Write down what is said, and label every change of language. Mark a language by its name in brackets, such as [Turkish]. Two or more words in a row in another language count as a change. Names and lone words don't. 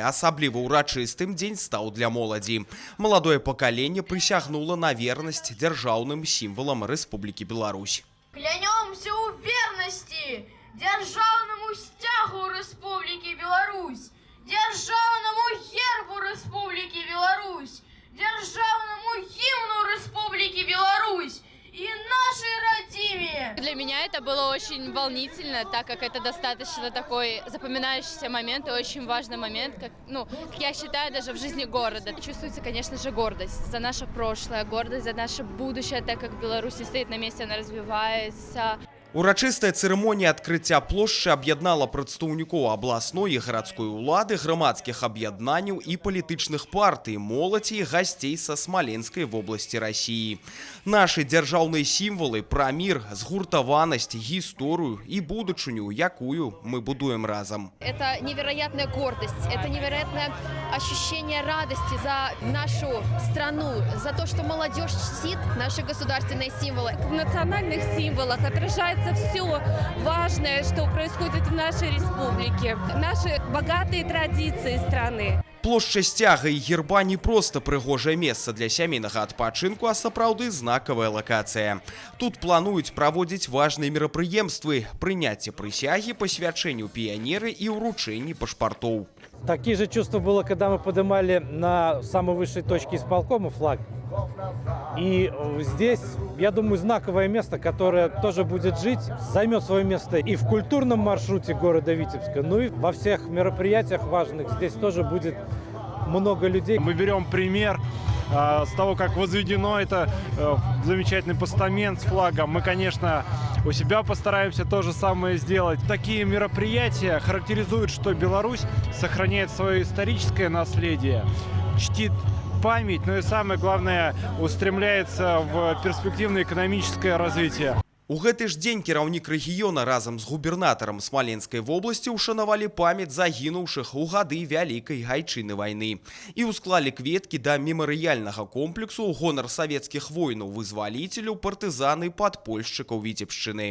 [Belarusian] Асабліва ўрачыстым дзень стаў для моладзі. Маладое пакаленне прысягнула на вернасць дзяржаўным сімвалам Рэспублікі Беларусь. Клянемся ў вернасці дзяржаўнаму сцягу Рэспублікі Беларусь, дзяржаўнаму гербу Рэспублікі Беларусь, дзяржаўнаму гімну Рэспублікі Беларусь [Russian] и нашей родиме. Для меня это было очень волнительно, так как это достаточно такой запоминающийся момент и очень важный момент, как я считаю, даже в жизни города. Чувствуется, конечно же, гордость за наше прошлое, гордость за наше будущее, так как Беларусь не стоит на месте, она развивается. [Belarusian] Урачыстая цырымонія адкрыцця плошчы аб'яднала прадстаўнікоў абласной і гарадской улады, грамадскіх аб'яднанняў і палітычных партый, моладзі і гасцей са Смаленскай вобласці Расіі. Нашы дзяржаўныя сімвалы пра мір, згуртаванасць, гісторыю і будучыню, якую мы будуем разам. [Russian] Это невероятная гордость, это невероятное ощущение радости за нашу страну, за то, что молодежь чтит наши государственные символы. В национальных символах отражается все важное, что происходит в нашей республике, наши богатые традиции страны. [Belarusian] Плошча сцяга і герба не проста прыгожае месца для сямейнага адпачынку, а сапраўды знакавая лакацыя. Тут плануюць праводзіць важныя мерапрыемствы, прыняцце прысягі, пасвячэнню піянеры і ўручэнні пашпартоў. [Russian] Такие же чувства было, когда мы поднимали на самой высшей точке исполкома флаг. И здесь, я думаю, знаковое место, которое тоже будет жить, займет свое место и в культурном маршруте города Витебска, ну и во всех мероприятиях важных. Здесь тоже будет много людей. Мы берем пример с того, как возведено это замечательный постамент с флагом. Мы, конечно, у себя постараемся то же самое сделать. Такие мероприятия характеризуют, что Беларусь сохраняет свое историческое наследие, чтит память, но и самое главное, устремляется в перспективное экономическое развитие. [Belarusian] У гэты ж дзень кіраўнік рэгіёна разам з губернатарам Смаленскай вобласці ўшанавалі памяць загінуўшых у гады Вялікай Гайчыны вайны і ўсклалі кветкі да мемарыяльнага комплексу ў гонар савецкіх воінаў-вызваліцеляў, партызан і падпольшчыкаў Віцебшчыны.